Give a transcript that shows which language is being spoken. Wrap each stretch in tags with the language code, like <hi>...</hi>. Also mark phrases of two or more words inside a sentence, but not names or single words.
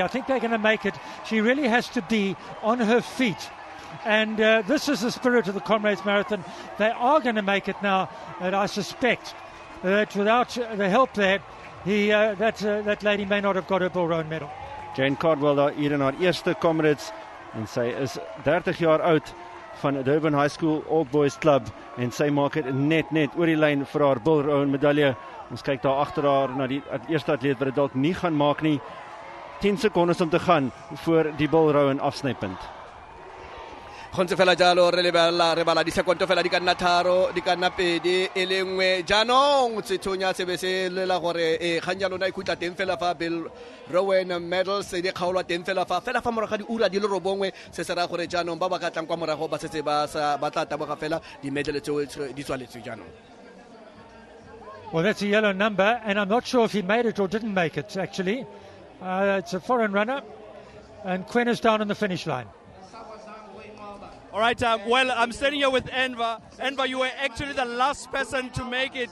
<en>I think they're going to make it. She really has to be on her feet. And this is the spirit of the Comrades Marathon. They are going to make it now. And I suspect that without the help there, that lady may not have got her Bill Rowan medal.</en> <af>Jane Cardwell daar hier in haar eerste Comrades. En sy is 30 jaar oud van Durban High School Old Boys Club. En sy maak het net oor die lyn vir haar Bill Rowan medalje. Ons kyk daar agter haar na die eerste atleet wat dit dalk nie gaan maak nie. 10 sekondes om te gaan voor die Bill Rowan afsnypunt.</af> <tn>Gontse fela jalo re bala di sekondo fela di ka nna tharo di ka nna pedi e le nngwe jaanong sethunya se be se lela gore kgang jalo na ikutla teng fela fa Bill Rowan medals di kgaolwa teng fela fa morago ga di ura di le robongwe se se ra gore jaanong ba ba ka tlang kwa morago ba setse ba tla taboga fela di medal tse di tswaletswe jaanong.</tn> <en>Well, that's a yellow number, and I'm not sure if he made it or didn't make it, actually. It's a foreign runner, and Quen is down on the finish line. All right, well, I'm standing here with Enver. Enver, you were actually the last person to make it.</en>